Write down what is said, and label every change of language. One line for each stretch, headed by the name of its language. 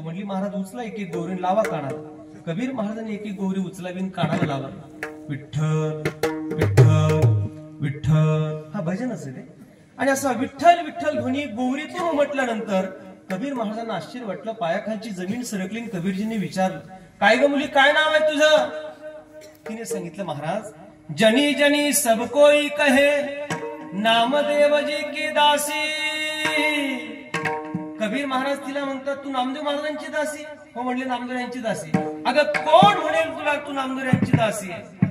Marathi: म्हणली महाराज उचला एक एक गोवरी लावा कानाला. कबीर महाराजांनी एक एक गोवरी उचलावी कानाला लावा. विठ्ठल विठ्ठल विठ्ठल हा भजनच आहे. आणि असं विठ्ठल विठ्ठल ध्वनी गोवरीतून उमटल्यानंतर कबीर महाराजांना आश्चर्य वाटलं. पायाखालची जमीन सरकली. कबीरजींनी विचारलं, काय ग मुली काय नाव आहे तुझं? तिने सांगितलं, महाराज
Hindi: जनी जनी सब कोई कहे नामदेव जी की दासी.
Marathi: कबीर महाराज तिला म्हणतात, तू नामदेव महाराजांची दासी? हो म्हणले, नामदेव यांची दासी. अगं कोण म्हणेल तुला तू नामदेव यांची दासी आहे?